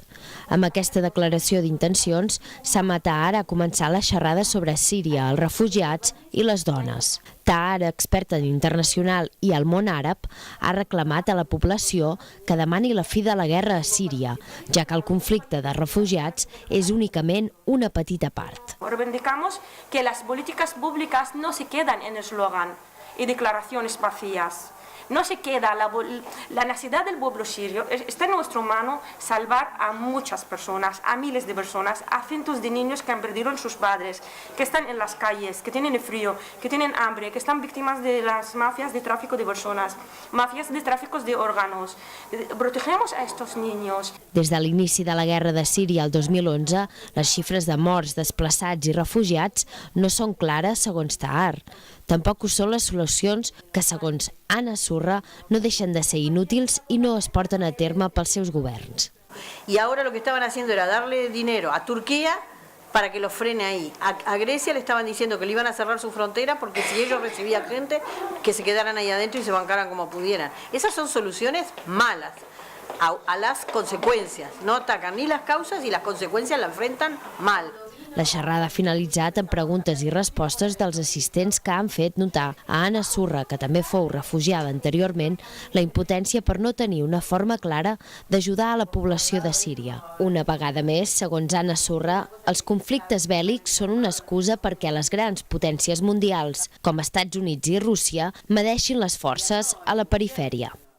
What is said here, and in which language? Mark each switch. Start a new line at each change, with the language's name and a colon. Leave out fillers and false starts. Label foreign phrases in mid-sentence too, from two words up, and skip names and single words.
Catalan: Amb aquesta declaració d'intencions, Sama Tahar ha començat la xerrada sobre Síria, els refugiats i les dones. Tahar, experta en internacional i al món àrab, ha reclamat a la població que demani la fi de la guerra a Síria, ja que el conflicte de refugiats és únicament una petita part.
Spanish: Reivindicamos que las políticas públicas no se quedan en eslogan y declaraciones vacías. No se queda la necesidad del pueblo sirio. Está en nuestra mano salvar a muchas personas, a miles de personas, a cientos de niños que han perdido a sus padres, que están en las calles, que tienen frío, que tienen hambre, que están víctimas de las mafias de tráfico de personas, mafias de tráficos de órganos. Protegemos a estos niños.
Catalan: Des de l'inici de la guerra de Síria el 2011, les xifres de morts, desplaçats i refugiats no són clares segons Tahar. Tampoc ho són les solucions que, segons Anna Surra, no deixen de ser inútils i no es porten a terme pels seus governs.
Spanish: Y ahora lo que estaban haciendo era darle dinero a Turquía para que lo frene ahí. A Grecia le estaban diciendo que le iban a cerrar su frontera porque si ellos recibían gente, que se quedaran ahí adentro y se bancaran como pudieran. Esas son soluciones malas a las consecuencias. No atacan ni las causas y las consecuencias la enfrentan mal.
Catalan: La xerrada ha finalitzat amb preguntes i respostes dels assistents que han fet notar a Anna Surra, que també fou refugiada anteriorment, la impotència per no tenir una forma clara d'ajudar a la població de Síria. Una vegada més, segons Anna Surra, els conflictes bèl·lics són una excusa perquè les grans potències mundials, com Estats Units i Rússia, medeixin les forces a la perifèria.